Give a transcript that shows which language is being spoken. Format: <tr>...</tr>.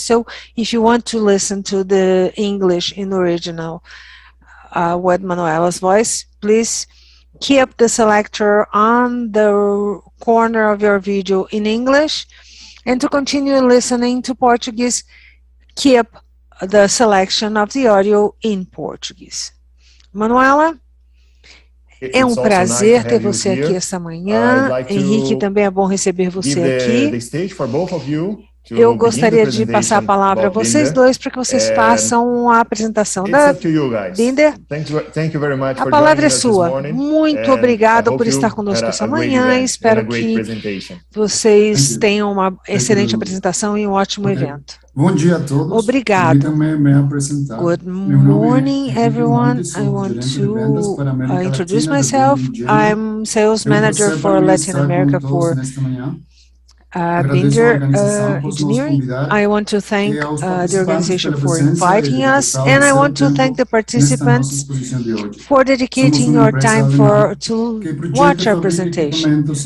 <en>So if you want to listen to the English in original with Manuela's voice, please keep the selector on the corner of your video in English. And to continue listening to Portuguese, keep the selection of the audio in Portuguese. Manuela?</en> <pt>É um prazer ter você aqui esta manhã. Henrique, também é bom receber você aqui. Eu gostaria de passar a palavra a vocês dois para que vocês façam a apresentação da Binder. A palavra é sua. Muito obrigado por estar conosco essa manhã. Espero que vocês tenham uma excelente apresentação e um ótimo evento. Bom dia a todos. Obrigado. Permitam-me me apresentar.</pt> <en>Good morning, everyone. I want to introduce myself. I'm sales manager for Latin America for Binder Engineering. I want to thank the organization for inviting us, and I want to thank the participants for dedicating your time to watch our presentation.</en>